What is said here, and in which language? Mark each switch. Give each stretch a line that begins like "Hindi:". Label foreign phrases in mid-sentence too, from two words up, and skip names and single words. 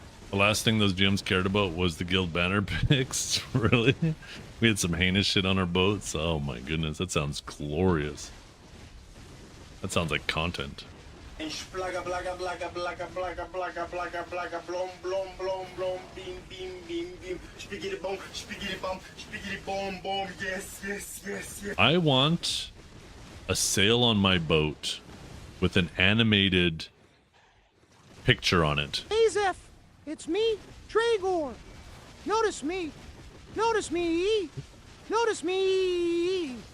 English: The last thing those GMs cared about was the guild banner picks. Really? We had some heinous shit on our boats. Oh my goodness, that sounds glorious. That sounds like content. And splaga blaga blaga blaga blaga blaga blaga blaga blom blom blom blom beam beam beam beam spiggity bum spiggity bom bom yes. I want a sail on my boat with an animated picture on it. Hey Zeph, it's me, Dragor. Notice me. Notice me. Notice me.